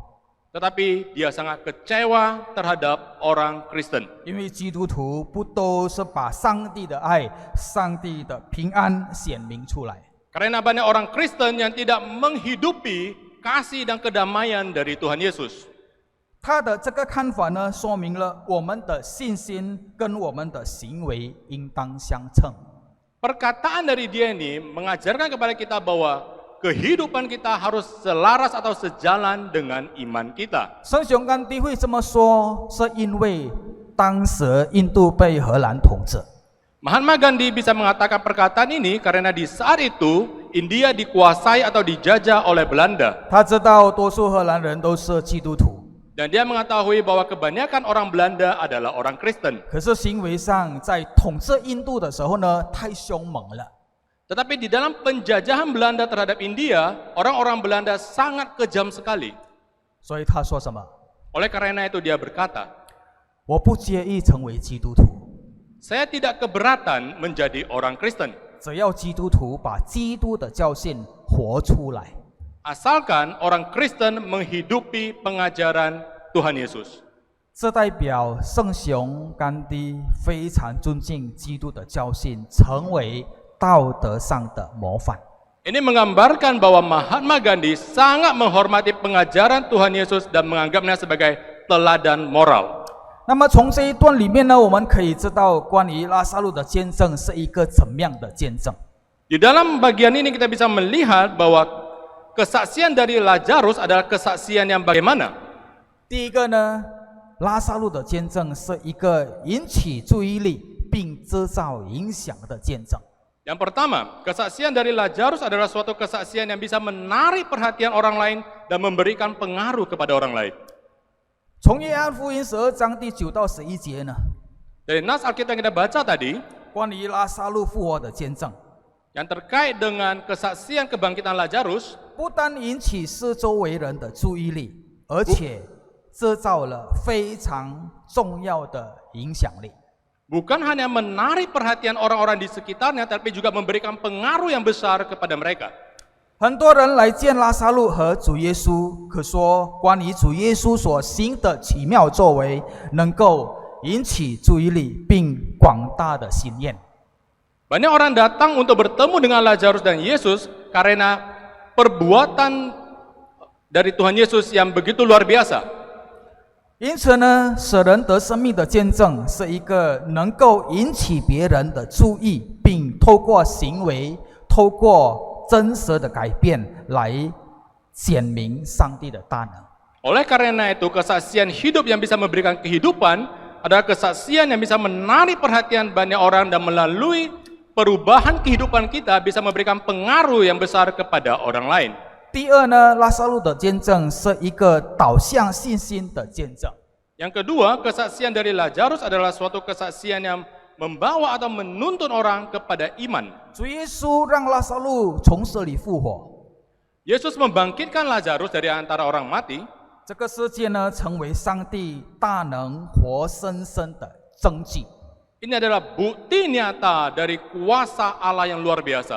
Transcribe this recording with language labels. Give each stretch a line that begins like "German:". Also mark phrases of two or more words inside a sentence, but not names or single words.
Indonesian: Tetapi dia sangat kecewa terhadap orang Kristen.
Chinese: 因为基督徒不都是把上帝的爱、上帝的平安显明出来。
Indonesian: Karena banyak orang Kristen yang tidak menghidupi kasih dan kedamaian dari Tuhan Yesus.
Chinese: 他的这个看法呢，说明了我们的信心跟我们的行为应当相称。
Indonesian: Perkataan dari dia ini mengajarkan kepada kita bahwa kehidupan kita harus selaras atau sejalan dengan iman kita.
Chinese: 圣雄甘地会这么说，是因为当时印度被荷兰统治。
Indonesian: Mahatma Gandhi bisa mengatakan perkataan ini karena di saat itu India dikuasai atau dijajah oleh Belanda.
Chinese: 他知道多数荷兰人都是基督徒，
Indonesian: Dan dia mengetahui bahwa kebanyakan orang Belanda adalah orang Kristen.
Chinese: 可是行为上在统治印度的时候呢，太凶猛了。
Indonesian: Tetapi di dalam penjajahan Belanda terhadap India, orang-orang Belanda sangat kejam sekali.
Chinese: 所以他说什么？
Indonesian: Oleh karena itu dia berkata,
Chinese: 我不介意成为基督徒，
Indonesian: saya tidak keberatan menjadi orang Kristen.
Chinese: 只要基督徒把基督的教训活出来。
Indonesian: Asalkan orang Kristen menghidupi pengajaran Tuhan Yesus.
Chinese: 这代表圣雄甘地非常尊敬基督的教训，成为道德上的模范。
Indonesian: Ini menggambarkan bahwa Mahatma Gandhi sangat menghormati pengajaran Tuhan Yesus dan menganggapnya sebagai teladan moral.
Chinese: 那么从这一段里面呢，我们可以知道关于拉撒路的见证是一个怎么样的见证。
Indonesian: Di dalam bagian ini kita bisa melihat bahwa kesaksian dari Lazarus adalah kesaksian yang bagaimana?
Chinese: 第一个呢，拉撒路的见证是一个引起注意力并制造影响的见证。
Indonesian: Yang pertama, kesaksian dari Lazarus adalah suatu kesaksian yang bisa menarik perhatian orang lain dan memberikan pengaruh kepada orang lain.
Chinese: 从约翰福音12章第9到11节呢，
Indonesian: Dari nas Alkitab yang kita baca tadi,
Chinese: 关于拉撒路复活的见证，
Indonesian: yang terkait dengan kesaksian kebangkitan Lazarus,
Chinese: 不单引起四周围人的注意力，而且制造了非常重要的影响力。
Indonesian: bukan hanya menarik perhatian orang-orang di sekitarnya, tapi juga memberikan pengaruh yang besar kepada mereka.
Chinese: 很多人来见拉撒路和主耶稣，可说关于主耶稣所行的奇妙作为，能够引起注意力并广大的心愿。
Indonesian: Banyak orang datang untuk bertemu dengan Lazarus dan Yesus karena perbuatan dari Tuhan Yesus yang begitu luar biasa.
Chinese: 因此呢，使人得生命的见证是一个能够引起别人的注意，并透过行为、透过真实的改变来显明上帝的大能。
Indonesian: Oleh karena itu, kesaksian hidup yang bisa memberikan kehidupan adalah kesaksian yang bisa menarik perhatian banyak orang dan melalui perubahan kehidupan kita bisa memberikan pengaruh yang besar kepada orang lain.
Chinese: 第二呢，拉撒路的见证是一个导向信心的见证。
Indonesian: Yang kedua, kesaksian dari Lazarus adalah suatu kesaksian yang membawa atau menuntun orang kepada iman.
Chinese: 主耶稣让拉撒路从死里复活，
Indonesian: Yesus membangkitkan Lazarus dari antara orang mati.
Chinese: 这个世界呢，成为上帝大能活生生的证据。
Indonesian: Ini adalah bukti nyata dari kuasa Allah yang luar biasa.